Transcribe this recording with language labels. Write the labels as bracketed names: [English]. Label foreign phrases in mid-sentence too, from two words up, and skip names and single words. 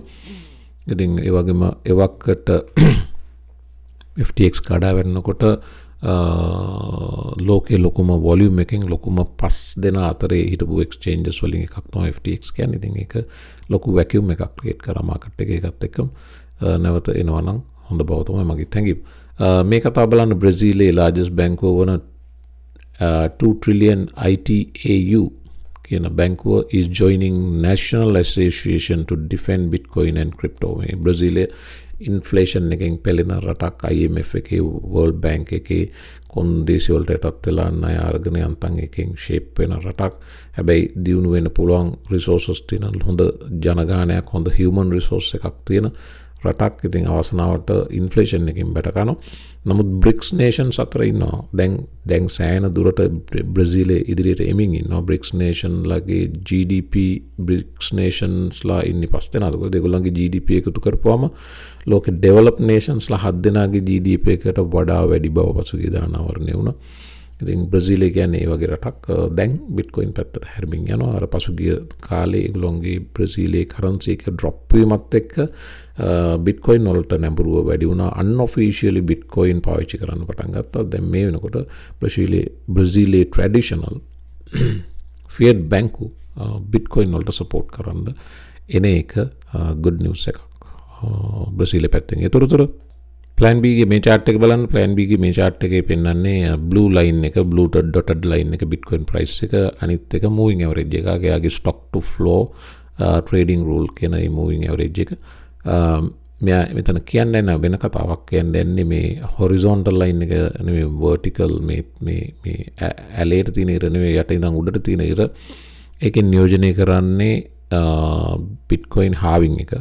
[Sinhala] ඉතින් ඒ වගේම එවකට FTX කඩා වැටෙනකොට ලෝකේ ලොකුම වොලියුම් එකෙන් ලොකුම 5 දෙනා අතරේ හිටපු එක්ස්චේන්ජස් වලින් එකක් තමයි FTX කියන්නේ. ඉතින් ඒක ලොකු වැකියුම් එකක් ක්‍රියේට් කරා මාකට් එකේ. ඒකත් එක්කම නැවත එනවා නම් හොඳ බව තමයි මගේ හැඟීම. මේ කතාව බලන්න බ්‍රසීලයේ largest බැංකුව වන 2 trillion ITAU කියන බැංකුව [English] is joining National Association to defend Bitcoin and crypto. [Sinhala] මේ බ්‍රසීලයේ ඉන්ෆ්ලේෂන් එකෙන් පෙළෙන රටක්. IMF එකේ, World Bank එකේ කොන්දේසි වලට යටත් වෙලා ණය අරගෙන යන්තම් එකෙන් ෂේප් වෙන රටක්. හැබැයි දියුණු වෙන්න පුළුවන් රිසෝසස් තියෙන හොඳ ජනගහනයක්, හොඳ හියුමන් රිසෝස් එකක් තියෙන රටක්. ඉතින් අවසනාවට ඉන්ෆ්ලේෂන් එකෙන් බැට ගන්නවා. නමුත් BRICS nations අතර ඉන්නවා. දැන් සෑහෙන දුරට බ්‍රසීලයේ ඉදිරියට එමින් ඉන්නවා. BRICS nation ලගේ GDP BRICS nations ලා ඉන්නේ 5 දෙනාද. ඒකෝ ඒගොල්ලන්ගේ GDP එකතු කරපුවාම ලෝකේ [English] developed nations [Sinhala] ලා 7 දෙනාගේ GDP එකට වඩා වැඩි බව පසුගිය දානවරණය වුණා. ඉතින් බ්‍රසීලය කියන්නේ ඒ වගේ රටක්. දැන් බිට්කොයින් පැත්තට හැරමින් යනවා. අර පසුගිය කාලේ ඒගොල්ලන්ගේ බ්‍රසීලයේ කරන්සි එක ඩ්‍රොප් වීමත් එක්ක බිට්කොයින් වලට නැඹුරුව වැඩි වුණා. අන්ඔෆිෂියලි බිට්කොයින් පාවිච්චි කරන්න පටන් ගත්තා. දැන් මේ වෙනකොට බ්‍රසීලයේ [English] traditional fiat [Sinhala] බැංකු බිට්කොයින් වලට සපෝට් කරන්න එන එක [English] good news [Sinhala] එකක් බ්‍රසීලයේ පැත්තෙන්. ඒතරතුර plan B ගේ මේ chart එක බලන්න. plan B ගේ මේ chart එකේ පෙන්වන්නේ [English] blue line [Sinhala] එක, [English] blue dotted line [Sinhala] එක [English] bitcoin price [Sinhala] එක, අනිත් එක [English] moving average [Sinhala] එක. එයාගේ [English] stock to flow trading rule [Sinhala] කියන මේ [English] moving average [Sinhala] එක. මෙයා මෙතන කියන්නේ නැහැ වෙන කතාවක්. කියන්නේ මේ [English] horizontal line [Sinhala] එක නෙමෙයි, vertical මේ ඇලේට තියෙන ඉර නෙමෙයි, යට ඉඳන් උඩට තියෙන ඉර. ඒකෙන් නියෝජනය කරන්නේ [English] bitcoin halving [Sinhala] එක.